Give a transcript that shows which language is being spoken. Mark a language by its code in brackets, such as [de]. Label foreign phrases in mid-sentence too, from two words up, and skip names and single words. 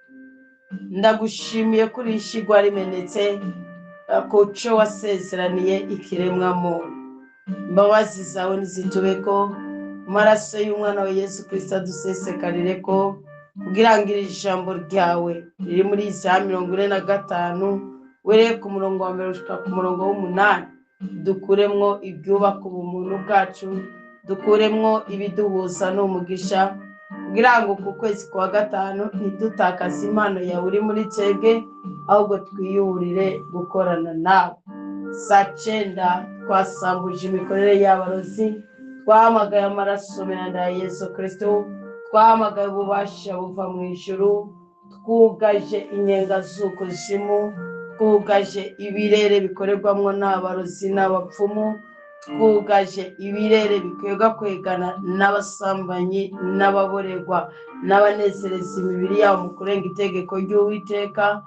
[rn] Ndagushimiye kuri ishigwa rimenetse kuco wasezeraniye ikiremwa muntu. Imbabazi zawe nizitubeko, amaraso y'umwana wa Yesu Kristo adusesekarire ko, kugira ngo iri jambo ryawe riri muri Isaya 45 wereye ku murongo wa 1 gushika ku murongo w'8 dukuremwo ibyubaka ubumuntu bwacu, dukuremwo ibiduhuza n'umugisha, kugira ngo ku kwezi kwa gatanu ntidutakaze impano yawe uri muri twebwe, ahubwo twiyurire gukorana nawe. Saa 9 twasambuje imikorere y'abarozi, twahamagaye amaraso meza ya Yesu Kristo, twahamagaye ububasha buva mu ijuru, twugaje inyenga z'ukuzimu, twugaje ibirere bikorerwamwo n'abarozi n'abapfumu, twugaje ibirere bikwega kwegana n'abasambanyi n'ababorerwa n'abanezereza imibiri yabo mu kurenga itegeko ry'Uwiteka.